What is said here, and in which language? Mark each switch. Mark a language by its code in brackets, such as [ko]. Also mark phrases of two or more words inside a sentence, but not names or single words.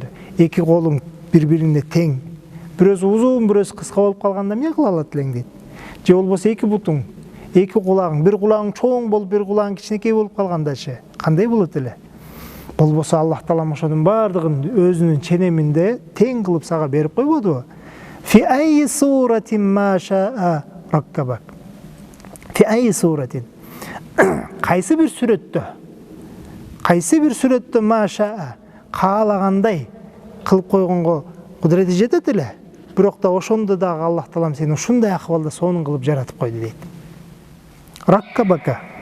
[ky] Эки колуң бири-бирине тең. Бирөөсү узун, бирөөсү кыска болуп калганда эмне кыла алат элең дейт. Же болбосо эки бутуң, эки кулагың, бир кулагың чоң болуп, бир кулагың кичинекей болуп калгандачы кандай болот эле? Болбосо Аллах Таалам ошонун баардыгын өзүнүн ченеминде тең кылып сага берип койбодубу? [ar] في أي صورة ما شاء ركبك. في أي صورة. [ky] Кайсы бир сүрөттө маша каалагандай кылып койгонго кудурети жетет эле. Бирок да ошондо дагы Аллах Таалам сени ушундай акыбалда сонун кылып жаратып койду дейт. Раккабака.